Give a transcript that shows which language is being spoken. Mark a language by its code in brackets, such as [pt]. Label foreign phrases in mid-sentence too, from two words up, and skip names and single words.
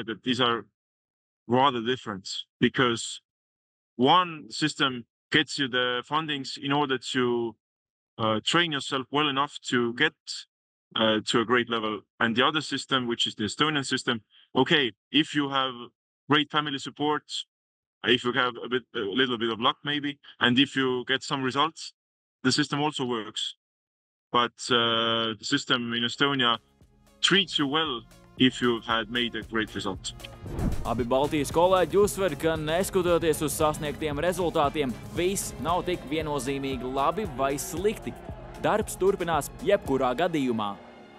[en] that these are rather different, because one system gets you the fundings in order to train yourself well enough to get to a great level, and the other system, which is the Estonian system, okay, if you have great family support, if you have a little bit of luck maybe, and if you get some results, the system also works. But the system in Estonia treats you well if you had made a great result. [lv] Abi Baltijas kolēģi uzsver, ka neskatoties uz sasniegtiem rezultātiem, viss nav tik viennozīmīgi labi vai slikti. darbs turpinās jebkurā gadījumā.